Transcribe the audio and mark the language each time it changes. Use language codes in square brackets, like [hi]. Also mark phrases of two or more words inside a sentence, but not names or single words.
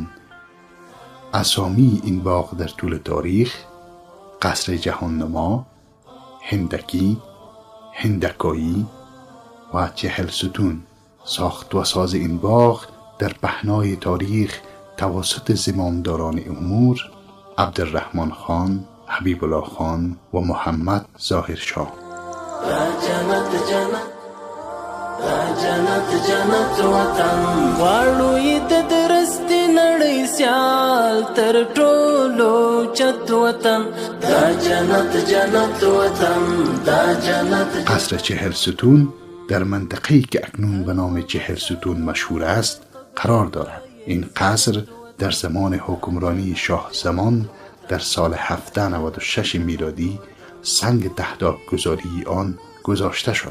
[fa] اسامی این باغ در طول تاریخ: قصر جهان نما، هندکی، هندکایی و 40 ستون. ساخت و ساز این باغ در پهنای تاریخ توسط زمامداران امور عبدالرحمن خان، حبیب الله خان و محمد ظاهر شاه. [ps] جنت جنت جنت جنت وطن واړوي د درستي نړۍ سیال تر ټولو چت وطن دا جنت جنت وطن دا جنت. [fa] قصر 40 ستون در منطقه‌ای که اکنون به نام 40 ستون مشهور است قرار دارد. این قصر در زمان حکمرانی شاه زمان در سال 1796 میلادی سنگ تهدابگذاری آن گذاشته شد.